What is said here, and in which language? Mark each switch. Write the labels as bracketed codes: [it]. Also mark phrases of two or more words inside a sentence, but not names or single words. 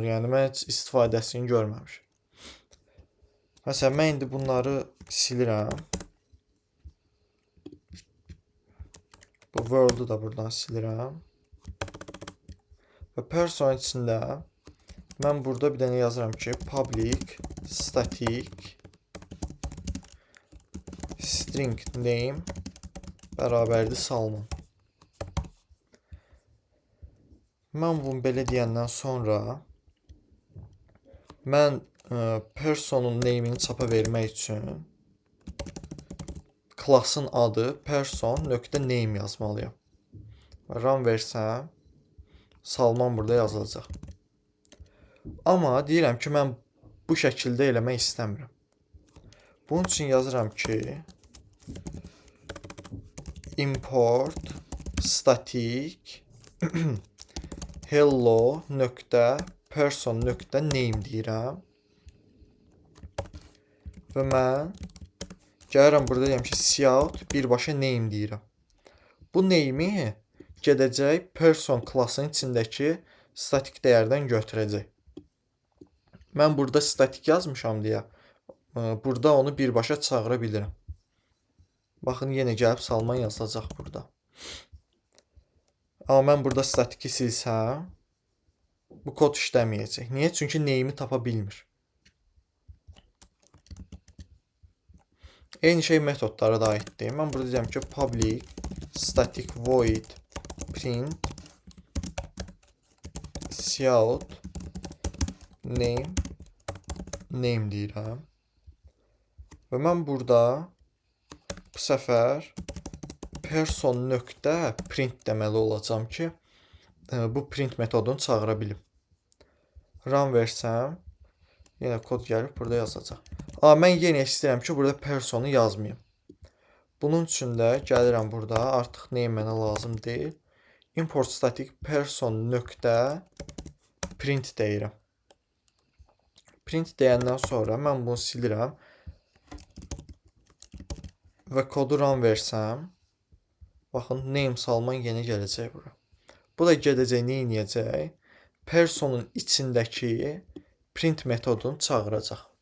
[az] Yəni mən heç istifadəsini görməmişəm. Məsələn, mən indi bunları silirəm. Bu world-u da buradan silirəm. Və person içində mən burada bir dənə yazıram ki, [en] public static string name bərabərdir Salman. [az] Mən bunu belə deyəndən sonra mən personun name'ini çapa vermək üçün klassın adı person.name yazmalıyam. Run versəm, Salman burada yazılacaq. Amma deyirəm ki, mən bu şəkildə eləmək istəmirəm. Bunun üçün yazıram ki, [en] import static hello.person.name deyirəm. [az] Və mən gəlirəm burada deyirəm ki, cout birbaşa name deyirəm. Bu name'i gedəcək person klassının içindəki statik dəyərdən götürəcək. Mən burada statik yazmışam deyə burada onu birbaşa çağıra bilirəm. Baxın, yenə gəlib Salman yazılacaq burada. Amma mən burada statiki silsəm, bu kod işləməyəcək. Niyə? Çünki name'i tapa bilmir. Eyni şey metodlara da aiddir. Mən burada deyirəm ki, [en] public static void print cout name deyirəm. [az] Və mən burada bu səfər person.print deməli olacam ki, bu print metodunu çağıra bilim. Run versəm, yenə kod gəlib burada yazacaq. Amma mən yenə istəyirəm ki, burada personu yazmayım. Bunun üçün də gəlirəm burada, artıq name mənə lazım deyil. [en] Import static person nöqtə print deyirəm. [az] Print deyəndən sonra mən bunu silirəm və kodu run versəm, baxın, name Salman yenə gələcək bura. Bu da gedəcək, nə edəcək? Personun içindəki print metodunu çağıracaq.